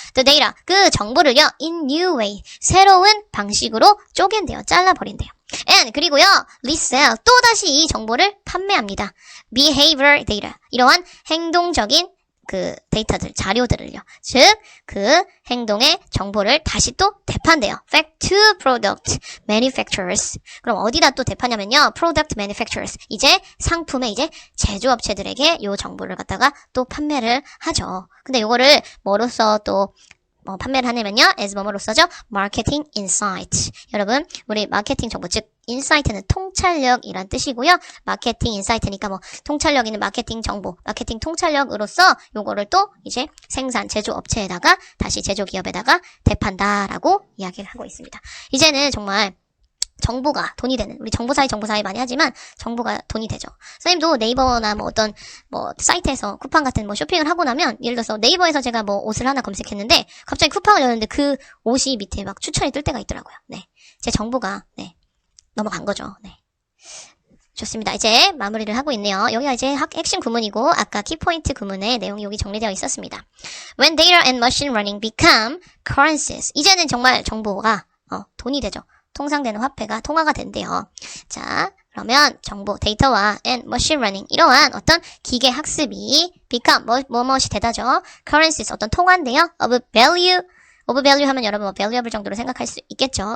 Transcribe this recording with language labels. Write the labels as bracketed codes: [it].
[en] The data, [ko] 그 정보를요, [en] in new way, [ko] 새로운 방식으로 쪼갠대요. 잘라버린대요. And 그리고요, resell, 또다시 이 정보를 판매합니다. [en] Behavior data, [ko] 이러한 행동적인 그 데이터들, 자료들을요. 즉, 그 행동의 정보를 다시 또 대판대요. [en] Back to product manufacturers. [ko] 그럼 어디다 또 대파냐면요. [en] product manufacturers. [ko] 이제 상품의 이제 제조업체들에게 요 정보를 갖다가 또 판매를 하죠. 근데 요거를 뭐로써 또 판매를 하냐면요. [en] as [ko] 뭐뭐로써죠? [en] marketing insight. [ko] 여러분, 우리 마케팅 정보, 즉 인사이트는 통찰력이란 뜻이고요. 마케팅 인사이트니까 뭐 통찰력 있는 마케팅 정보, 마케팅 통찰력으로서 요거를 또 이제 생산 제조 업체에다가 다시 제조 기업에다가 대판다라고 이야기를 하고 있습니다. 이제는 정말 정보가 돈이 되는, 우리 정보사이 많이 하지만 정보가 돈이 되죠. 선생님도 네이버나 뭐 어떤 뭐 사이트에서 쿠팡 같은 뭐 쇼핑을 하고 나면, 예를 들어서 네이버에서 제가 뭐 옷을 하나 검색했는데 갑자기 쿠팡을 열었는데 그 옷이 밑에 막 추천이 뜰 때가 있더라고요. 제 정보가 넘어간 거죠. 좋습니다. 이제 마무리를 하고 있네요. 여기가 이제 핵심 구문이고 아까 키포인트 구문의 내용이 여기 정리되어 있었습니다. [en] When data and machine learning become currencies. [ko] 이제는 정말 정보가 돈이 되죠. 통상되는 화폐가 통화가 된대요. 자, 그러면 정보, 데이터와 [en] and machine learning [ko] 이러한 어떤 기계 학습이 become 무엇이 되다죠. currencies 어떤 통화인데요. [en] of value [ko] 하면 여러분 뭐 valuable 정도로 생각할 수 있겠죠.